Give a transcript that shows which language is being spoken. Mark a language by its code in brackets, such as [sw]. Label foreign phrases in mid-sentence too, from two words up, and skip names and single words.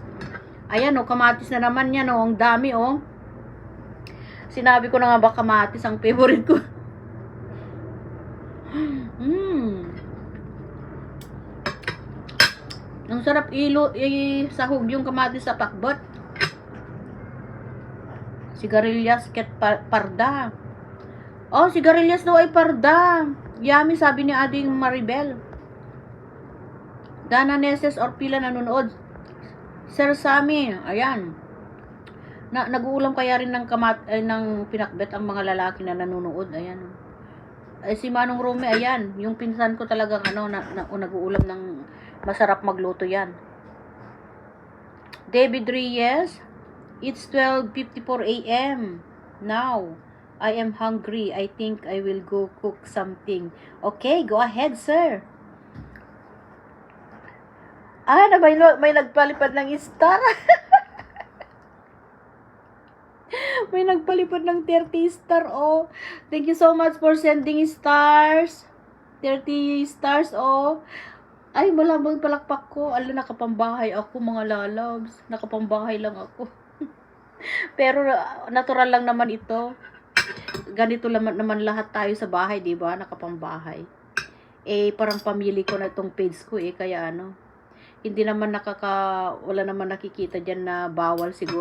[tl] Ayan, oh, kamatis na naman yan, oh. Ang dami, oh. Sinabi ko na nga ba kamatis ang favorite ko. Ang sarap sahog yung kamatis sa pakbot. [ilo] Sigarilyas ket parda. [tl] Oh, sigarilyas daw ay parda. Yummy, sabi ni Ading Maribel. Dana Neses Orpila nanonood. Sir Sammy, ayan. Nag-uulam kaya rin ng pinakbet ang mga lalaki na nanonood. Ayan. Si Manong Rome, ayan. Yung pinsan ko talagang nag-uulam ng masarap magluto yan. David Reyes, [en] it's 12:54 a.m. now. I am hungry. I think I will go cook something. Okay, go ahead, [tl] sir. May nagpalipad ng star. May nagpalipad ng 30 star, oh. [en] Thank you so much for sending stars. 30 stars, oh. [tl] Ay, malambang palakpak ko. Nakapambahay ako, mga lalabs. Nakapambahay lang ako. Pero, natural lang naman ito. Ganito naman lahat tayo sa bahay, di ba? Nakapambahay. Parang pamili ko na itong page ko, kaya hindi naman wala naman nakikita dyan na bawal siguro.